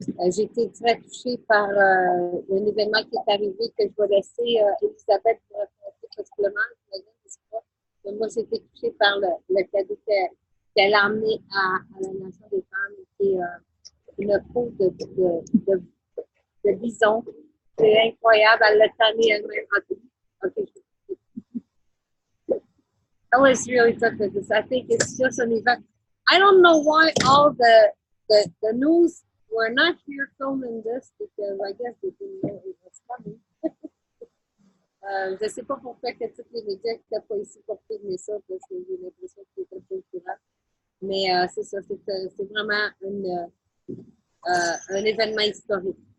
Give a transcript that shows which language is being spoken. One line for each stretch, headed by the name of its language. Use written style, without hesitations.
French: J'ai été très touchée par un événement qui est arrivé que je vais laisser Elisabeth vous raconter possiblement. Je ne sais pas. Mais moi, j'ai été touchée par le cadeau qu'elle a amené à la Nation des femmes, qui est une peau de bison. C'est incroyable. Elle l'a tanné elle-même. Okay.
English: That was really tough because I think it's just an event. I don't know why all the news were not here filming this because I guess they didn't know it was coming.
French: Je ne sais pas pourquoi que tous les médias n'étaient pas ici pour filmer ça parce que j'ai l'impression qu'ils étaient pas au courant. Mais c'est ça, c'est vraiment un événement historique.